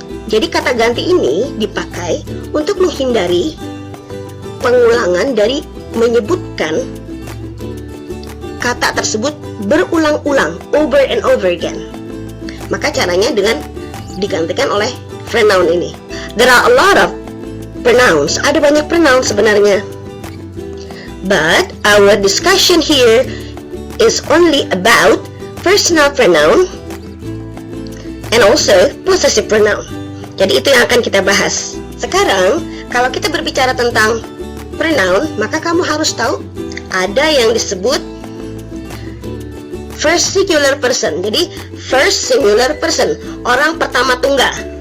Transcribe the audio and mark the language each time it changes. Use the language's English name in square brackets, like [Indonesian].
[Indonesian] Jadi kata ganti ini dipakai untuk menghindari pengulangan dari menyebutkan kata tersebut berulang-ulang, [English] over and over again. [Indonesian] Maka caranya dengan digantikan oleh pronoun ini. [English] There are a lot of pronouns. [Indonesian] Ada banyak pronoun sebenarnya. [English] But our discussion here is only about personal pronoun and also possessive pronoun. [Indonesian] Jadi itu yang akan kita bahas. Sekarang, kalau kita berbicara tentang pronoun, maka kamu harus tahu ada yang disebut first singular person. Jadi first singular person, orang pertama tunggal.